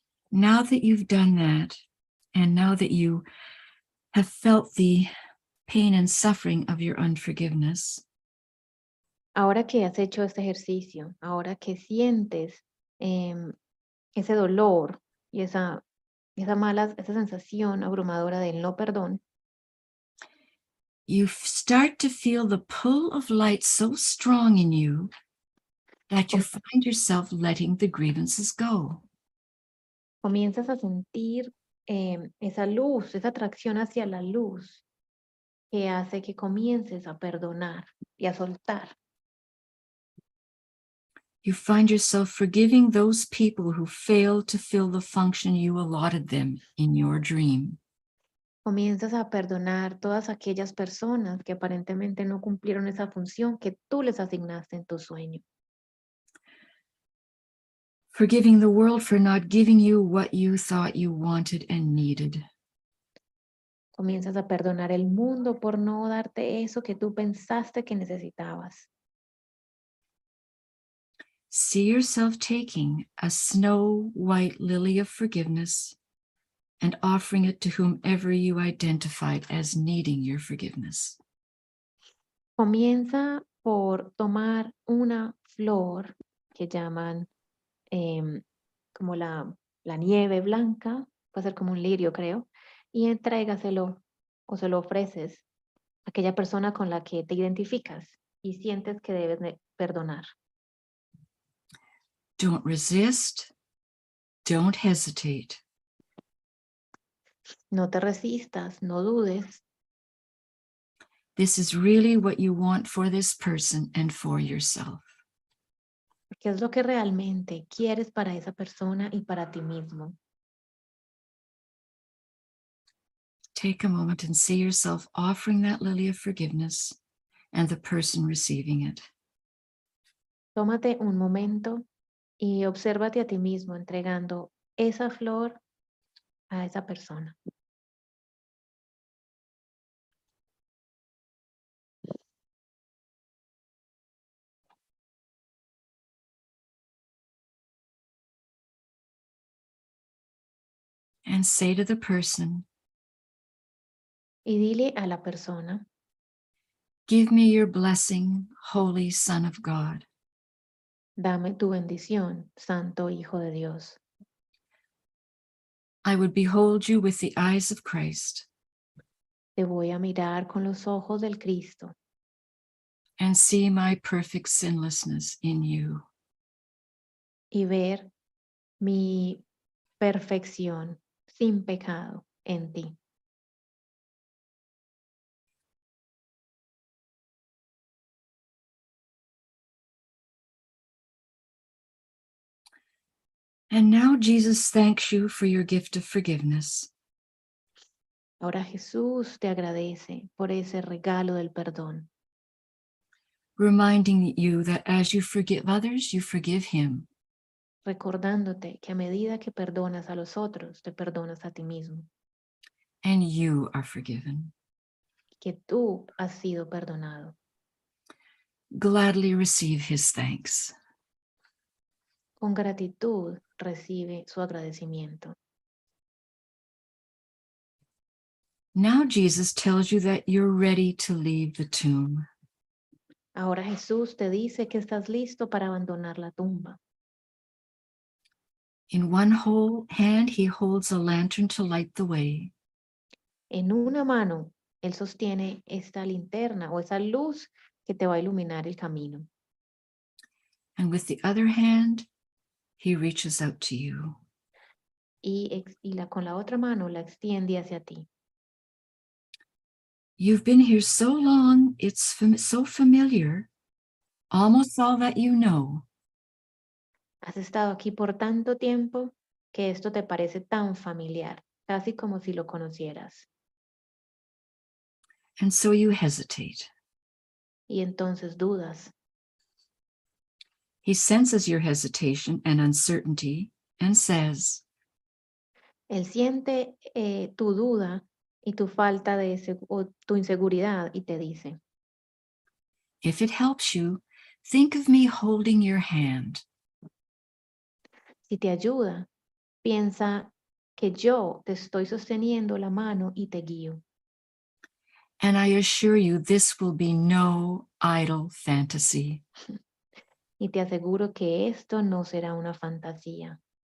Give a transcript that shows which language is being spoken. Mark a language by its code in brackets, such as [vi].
[en] Now that you've done that, and now that you have felt the pain and suffering of your unforgiveness, [es] Ahora que has hecho este ejercicio, ahora que sientes ese dolor y esa sensación abrumadora del no perdón, [en] you start to feel the pull of light so strong in you that you find yourself letting the grievances go. [es] comienzas a sentir esa luz, esa atracción hacia la luz que hace que comiences a perdonar y a soltar. [en] You find yourself forgiving those people who failed to fill the function you allotted them in your dream. [es] Comienzas a perdonar todas aquellas personas que aparentemente no cumplieron esa función que tú les asignaste en tu sueño. [en] Forgiving the world for not giving you what you thought you wanted and needed. [es] Comienzas a perdonar el mundo por no darte eso que tú pensaste que necesitabas. [en] See yourself taking a snow white lily of forgiveness and offering it to whomever you identified as needing your forgiveness. [es] Comienza por tomar una flor que llaman como la nieve blanca, puede ser como un lirio, creo, y entrégaselo o se lo ofreces a aquella persona con la que te identificas y sientes que debes perdonar. [en] Don't resist. Don't hesitate. [es] No te resistas, no dudes. [en] This is really what you want for this person and for yourself. [es] ¿Qué es lo que realmente quieres para esa persona y para ti mismo? [en] Take a moment and see yourself offering that lily of forgiveness and the person receiving it. [es] Tómate un momento y obsérvate a ti mismo entregando esa flor a esa persona. [en] And say to the person, [es] Y dile a la persona, [en] give me your blessing, Holy Son of God. [es] dame tu bendición, Santo Hijo de Dios. [en] I would behold you with the eyes of Christ. [es] Te voy a mirar con los ojos del Cristo. [en] And see my perfect sinlessness in you. [es] Y ver mi perfección sin pecado en ti. [en] And now Jesus thanks you for your gift of forgiveness. [es] Ahora Jesús te agradece por ese regalo del perdón. [en] Reminding you that as you forgive others, you forgive him. [es] Recordándote que a medida que perdonas a los otros, te perdonas a ti mismo. [en] And you are forgiven. [es] Que tú has sido perdonado. [en] Gladly receive his thanks. [es] Con gratitud recibe su agradecimiento. [en] Now Jesus tells you that you're ready to leave the tomb. [es] Ahora Jesús te dice que estás listo para abandonar la tumba. [en] In one whole hand, he holds a lantern to light the way. [es] En una mano, él sostiene esta linterna o esa luz que te va a iluminar el camino. [en] And with the other hand, he reaches out to you. [es] Con la otra mano la extiende hacia ti. [en] You've been here so long, it's so familiar, almost all that you know. [es] Has estado aquí por tanto tiempo que esto te parece tan familiar, casi como si lo conocieras. [en] And so you hesitate. [es] Y entonces dudas. [en] He senses your hesitation and uncertainty and says, [es] Él siente tu duda y tu falta o tu inseguridad y te dice, [en] if it helps you, think of me holding your hand. [es] si te ayuda, piensa que yo te estoy sosteniendo la mano y te guío. [en] And I assure you, this will be no idle fantasy. [es] Y te aseguro que esto no será una fantasía.